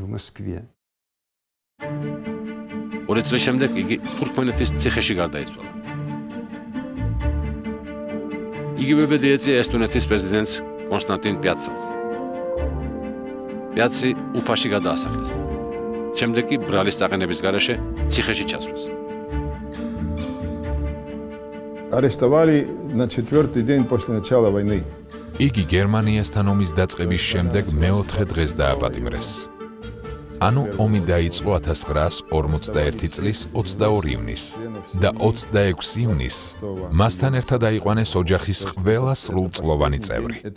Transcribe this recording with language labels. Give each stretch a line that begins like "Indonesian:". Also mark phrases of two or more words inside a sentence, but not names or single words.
Georgian: 2 წლის შემდეგ იგი თურქმენეთის ციხეში გარდაიცვალა. იგივე ბედი ეწია ესტონეთის პრეზიდენტს კონსტანტინ პიაცას. პიაცი უფაში გადაასახლეს. შემდეგ კი ბრალის წაყენების გარეშე ციხეში ჩასვეს.
Russian: Арестовали на 4-й день после начала войны.
Georgian: იგი გერმანიასთან ომის დაწყების შემდეგ მეოთხე დღეს დააპატიმრეს. ანუ ომი დაიწყო 1941 წლის 22 ივნისს და 26 ივნისს მასთან ერთად აიყვანეს ოჯახის ყველა სრულწლოვანი წევრი.